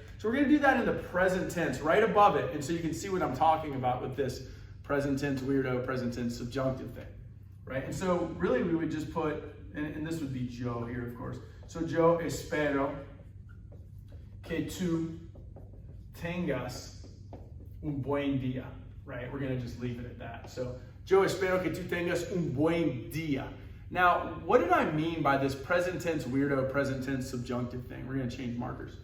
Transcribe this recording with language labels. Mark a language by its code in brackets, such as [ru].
[en] So we're going to do that in the present tense, right above it, and so you can see what I'm talking about with this present tense weirdo, present tense subjunctive thing, right? And so really we would just put, and this would be yo here, of course. So [es] yo espero que tú tengas un buen día, [en] right? We're going to just leave it at that. [es] So yo espero que tú tengas un buen día. [en] Now, what did I mean by this present tense weirdo, present tense subjunctive thing? We're going to change markers.